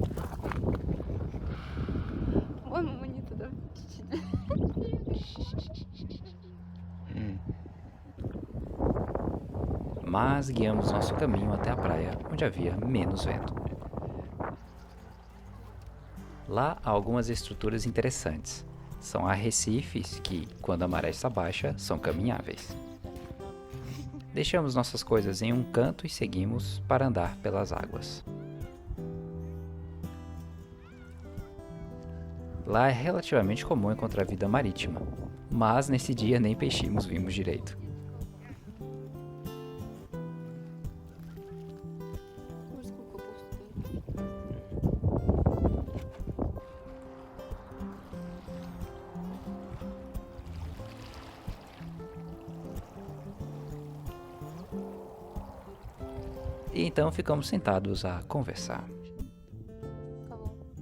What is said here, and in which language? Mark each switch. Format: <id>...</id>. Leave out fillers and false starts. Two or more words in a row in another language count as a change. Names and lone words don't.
<ru>По-моему, мы не туда чуть-чуть.</ru> <pt>Mas guiamos nosso caminho até a praia, onde havia menos vento. Lá há algumas estruturas interessantes. São arrecifes que, quando a maré está baixa, são caminháveis. Deixamos nossas coisas em um canto e seguimos para andar pelas águas. Lá é relativamente comum encontrar vida marítima, mas nesse dia nem peixinhos vimos direito.</pt> <ru>Морскую капусту.</ru> <pt>E então ficamos sentados a conversar.</pt> <ru>Кого?</ru>